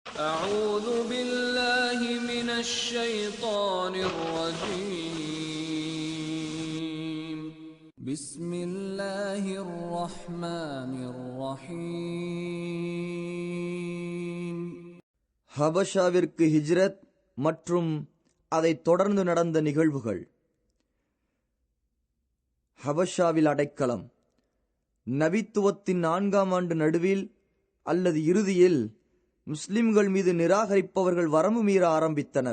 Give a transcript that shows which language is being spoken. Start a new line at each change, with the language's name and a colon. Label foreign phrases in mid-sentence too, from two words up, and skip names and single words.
Arabic: أعوذ بالله من الشيطان الرجيم بسم الله الرحمن الرحيم.
Tamil: ஹபஷாவிற்கு ஹிஜ்ரத் மற்றும் அதைத் தொடர்ந்து நடந்த நிகழ்வுகள். ஹபஷாவில் அடைக்கலம். நபித்துவத்தின் 4ஆம் ஆண்டு நடுவில் அல்லது இறுதியில் முஸ்லிம்கள் மீது நிராகரிப்பவர்கள் வரம்பு மீற ஆரம்பித்தனர்.